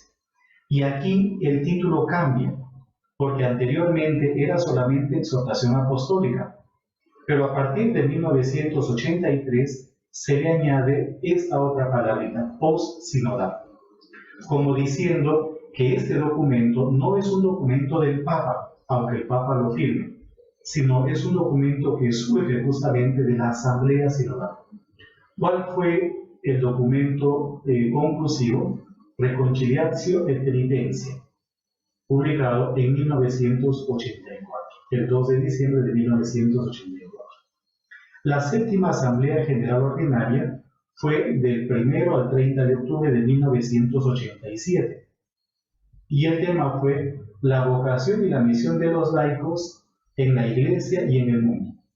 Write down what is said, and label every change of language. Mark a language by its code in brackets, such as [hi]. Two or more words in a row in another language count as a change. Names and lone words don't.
[es] Y aquí el título cambia, porque anteriormente era solamente exhortación apostólica, pero a partir de 1983 se le añade esta otra palabrita, post-sinodal, como diciendo que este documento no es un documento del Papa, aunque el Papa lo firme, sino es un documento que surge justamente de la Asamblea Sinodal. ¿Cuál fue el documento conclusivo? Reconciliatio et Penitencia, publicado en 1984, el 2 de diciembre de 1984. La séptima Asamblea General Ordinaria fue del 1 al 30 de octubre de 1987. Y el tema fue la vocación y la misión de los laicos en la Iglesia y en el mundo.